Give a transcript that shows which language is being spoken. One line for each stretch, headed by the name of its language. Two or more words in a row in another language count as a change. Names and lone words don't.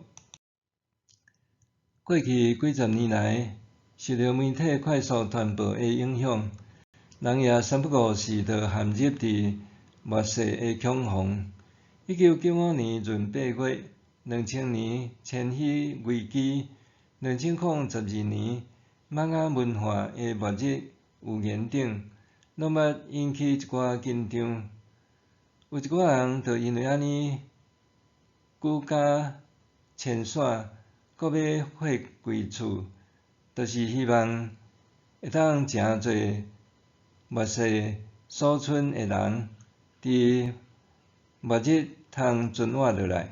Min Nan Chinese: 过去几十年来，受到媒体快速传播的影响，人也三不五时就陷入伫末世的恐慌。1995年闰8月，2000年千禧危机，2012年玛雅文化的末日预言等，拢捌引起一寡紧张。有一寡人就因为安尼举家迁徙，搁要火贵厝，就是希望会当诚侪末世所存的人，伫末日通存活落来。